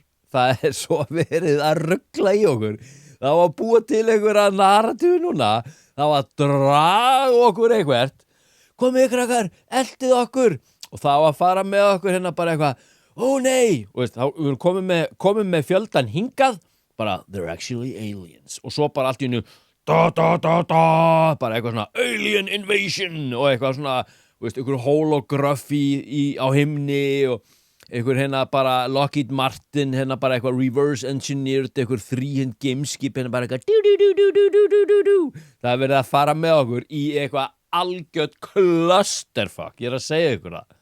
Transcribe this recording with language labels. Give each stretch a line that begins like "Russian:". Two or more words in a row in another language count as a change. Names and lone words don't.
Icelandic: Það er svo verið að rugla í okkur. Það var að búa til einhverja narratífi núna. Það var að draga okkur eitthvert. Komið krakkar, eltið okkur. Og það var að fara með okkur hérna bara eitthvað. Ó nei, veist, við erum komið með fjöldan hingað. Bara,
English: they're actually aliens.
Icelandic: Og svo bara allt í einu, bara eitthvað svona
English: alien invasion
Icelandic: og eitthvað svona, veist, einhver holography á himni og einhver hérna bara Lockheed Martin, hérna bara eitthvað
English: reverse engineered,
Icelandic: einhver 3 gameskip, hérna bara eitthvað Það er verið að fara með okkur í eitthvað algjört clusterfuck, ég er að segja ykkur það.